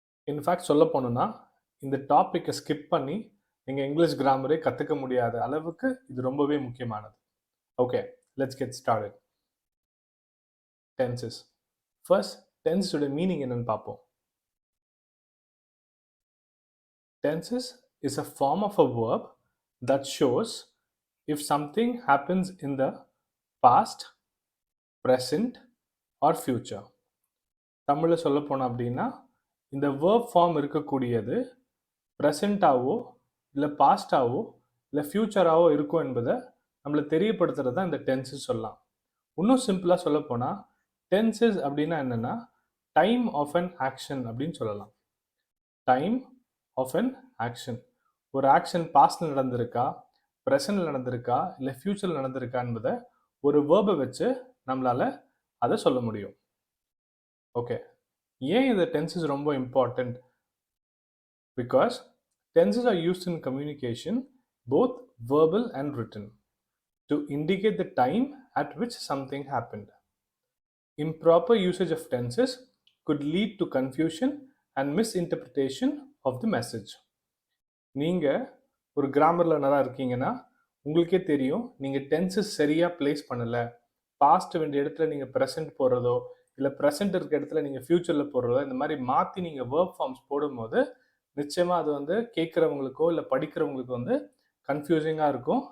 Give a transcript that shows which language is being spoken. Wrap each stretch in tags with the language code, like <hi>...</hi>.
<ta>In fact சொல்ல போனோம்னா இந்த டாப்பிக்கை ஸ்கிப் பண்ணி நீங்கள் இங்கிலீஷ் கிராமரே கற்றுக்க முடியாத அளவுக்கு இது ரொம்பவே முக்கியமானது.</ta> <en>Okay, let's get started. Tenses.</en> <ta>First டென்ஸோட meaning என்னன்னு பார்ப்போம்.</ta> <en>Tenses is a form of a verb that shows if something happens in the past, present or future.</en> <ta>தமிழில் சொல்ல போனோம் அப்படின்னா இந்த verb ஃபார்ம் இருக்கக்கூடியது ப்ரெசண்ட்டாவோ இல்லை பாஸ்டாவோ இல்லை ஃப்யூச்சராகவோ இருக்கும் என்பதை நம்மளை தெரியப்படுத்துறது தான் இந்த டென்சஸ் சொல்லலாம். இன்னும் சிம்பிளாக சொல்ல போனால் டென்சஸ் அப்படின்னா என்னென்னா</ta> <en>time of an action</en> <ta>அப்படின்னு சொல்லலாம்.</ta> <en>Time of an action.</en> <ta>ஒரு ஆக்ஷன் பாஸ்டில் நடந்திருக்கா, ப்ரெசண்டில் நடந்திருக்கா, இல்லை ஃப்யூச்சரில் நடந்திருக்கா என்பதை ஒரு வேர்பை வச்சு நம்மளால் அதை சொல்ல முடியும். ஓகே, ஏன் இந்த டென்சஸ் ரொம்ப important?</ta> <en>Because tenses are used in communication, both verbal and written, to indicate the time at which something happened. Improper usage of tenses could lead to confusion and misinterpretation of the message.</en> <ta>நீங்கள் ஒரு grammar லேர்னராக இருக்கீங்கன்னா உங்களுக்கே தெரியும், நீங்கள் tenses சரியாக place பண்ணலை, past வேண்டிய இடத்துல நீங்கள் ப்ரெசென்ட் போடுறதோ இல்லை ப்ரெசென்ட் இருக்க இடத்துல நீங்கள் ஃப்யூச்சரில் போடுறதோ இந்த மாதிரி மாற்றி நீங்கள் வேர்ப் ஃபார்ம்ஸ் போடும்போது நிச்சயமாக அது கேட்குறவங்களுக்கோ இல்லை படிக்கிறவங்களுக்கு கன்ஃபியூசிங்காக இருக்கும்.</ta>